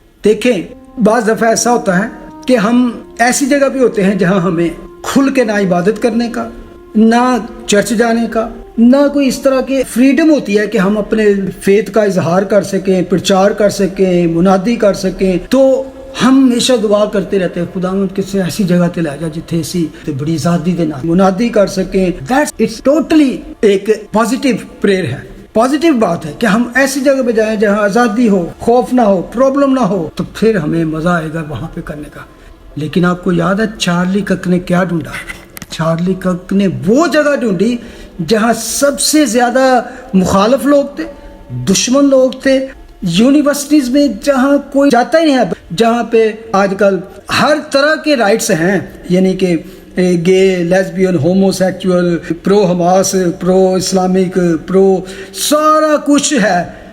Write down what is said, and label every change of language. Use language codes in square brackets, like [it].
[ur] دیکھیں بعض دفعہ ایسا ہوتا ہے کہ ہم ایسی جگہ پہ ہوتے ہیں جہاں ہمیں کھل کے نہ عبادت کرنے کا, نہ چرچ جانے کا, نہ کوئی اس طرح کی فریڈم ہوتی ہے کہ ہم اپنے فیتھ کا اظہار کر سکیں, پرچار کر سکیں, منادی کر سکیں. تو ہم ہمیشہ دعا کرتے رہتے ہیں [pa] خداوند کسی ایسی جگہ تے لے جا جتھے اسی تے بڑی آزادی دے نال منادی کر سکیں. [en] that's it's totally [ur] ایک پازیٹیو پریئر ہے, پازیٹیو بات ہے کہ ہم ایسی جگہ پہ جائیں جہاں آزادی ہو, خوف نہ ہو, پرابلم نہ ہو, تو پھر ہمیں مزہ آئے گا وہاں پہ کرنے کا. لیکن آپ کو یاد ہے چارلی کک نے کیا ڈھونڈا؟ چارلی کک نے وہ جگہ ڈھونڈی جہاں سب سے زیادہ مخالف لوگ تھے, دشمن لوگ تھے, یونیورسٹیز میں جہاں کوئی جاتا ہی نہیں ہے, جہاں پہ آج کل ہر طرح کے رائٹس ہیں, یعنی کہ گے, لیسبین, ہومو سیکچول, پرو حماس, پرو اسلامک, پرو سارا کچھ ہے.